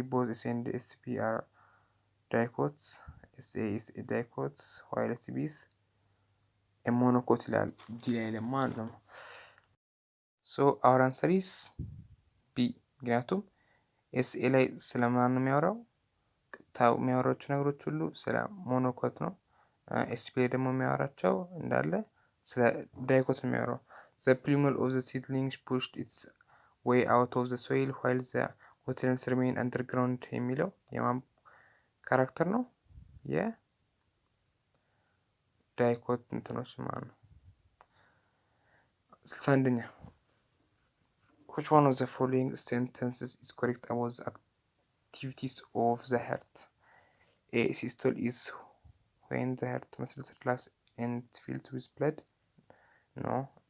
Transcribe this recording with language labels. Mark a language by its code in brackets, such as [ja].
[en] Both SA and SB are dicots. SA is a dicot while SB is a monocot [am] ይላል ዲ ላይ ለማን ነው። [en] our answer is B [am] ምክንያቱም ኤስኤ ላይ ስለማን ነው የሚያወራው? የሚያወራቸው ነገሮች ሁሉ ስለ ሞኖኮት ነው። ኤስቢ ላይ ደግሞ የሚያወራቸው እንዳለ ስለ ዳይኮት ነው የሚያወራው። [en] the plumule of the seedlings pushed its way out of the soil while the cotyledons remained underground [am] የሚለው የማን ካራክተር ነው? የዳይኮት እንትኖች ማለት ነው። [en] 61ኛ which one of the following sentences is correct about the activities of the heart? A. Systole is when the heart muscles relax and filled with blood. No.